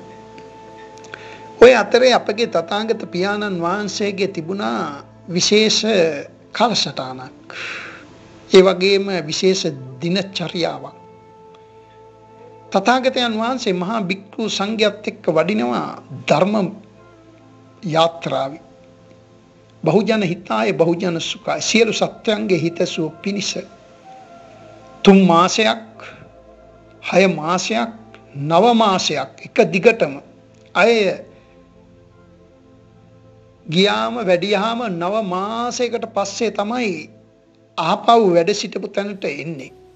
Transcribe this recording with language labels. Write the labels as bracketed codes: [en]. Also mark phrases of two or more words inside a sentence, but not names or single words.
[si] ඔය අතරේ අපගේ තථාගත පියාණන් වහන්සේගේ තිබුණා විශේෂ කාලසටහනක්. ඒ වගේම විශේෂ දිනචර්යාවක්. තථාගතයන් වහන්සේ මහා භික්ඛු සංඝයාත් එක්ක වඩිනවා ධර්ම යාත්‍රාවේ. [pi] බහුජන හිතාය බහුජන සුඛාය [si] සියලු සත්‍යයන්ගේ හිතසුව පිණිස 3 මාසයක් 6 මාසයක් 9 මාසයක් එක දිගටම අය ගියාම වැඩියාම 9 මාසයකට පස්සේ තමයි ආපහු වැඩ සිටපු තැනට එන්නේ.